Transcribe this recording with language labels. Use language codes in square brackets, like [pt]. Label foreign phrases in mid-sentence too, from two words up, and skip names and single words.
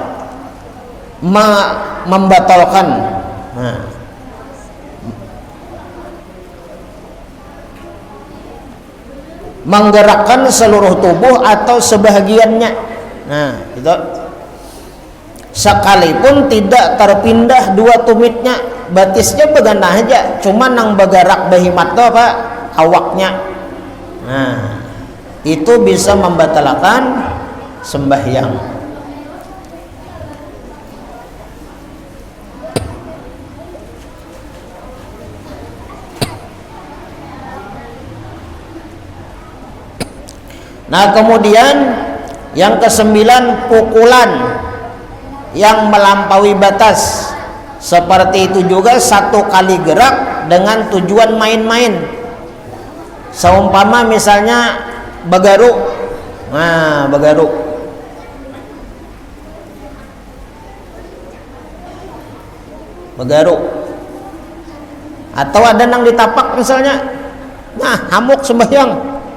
[id] Membatalkan. Nah, menggerakkan seluruh tubuh atau sebahagiannya. [bjn] Nah itu sekalipun tidak terpindah 2 tumitnya, batisnya begana aja, cuma nang bergerak behimat tuh apa? Awaknya. [id] Nah itu bisa membatalkan sembahyang. Nah kemudian yang ke-9 pukulan yang melampaui batas. Seperti itu juga 1 kali gerak dengan tujuan main-main. [bjn] Seumpama misalnya begaruk. Nah begaruk, begaruk, atau ada nang ditapak misalnya, nah hamuk sembahyang.